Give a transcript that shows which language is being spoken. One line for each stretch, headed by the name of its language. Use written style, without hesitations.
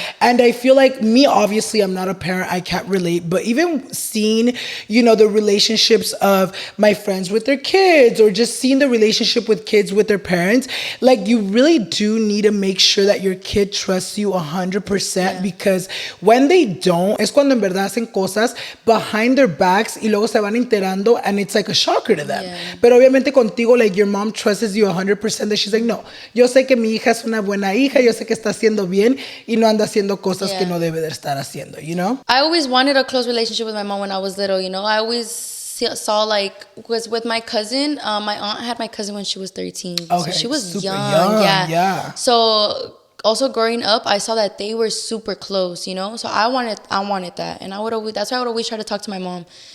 English: And I feel like me, obviously, I'm not a parent, I can't relate, but even seeing, you know, the relationships of my friends with their kids, or just seeing the relationship with kids with their parents, like, you really do need to make sure that your kid trusts you 100%, because when they don't,
Spanish: es cuando en verdad hacen cosas
English: behind their backs
Spanish: y luego se van enterando,
English: and it's like a shocker to them.
Spanish: Pero obviamente contigo,
English: like, your mom trusts you 100%, that she's like,
Spanish: no, yo sé que mi hija es una buena hija, yo sé que está haciendo bien y no anda haciendo cosas que no debe de estar haciendo,
English: you know? I always wanted a close relationship with my mom when I was little, you know? I always saw like was with my cousin. My aunt had my cousin when she was 13. Okay, so she was super young. Yeah. So also growing up, I saw that they were super close, you know. So I wanted that, and that's why I would always try to talk to my mom.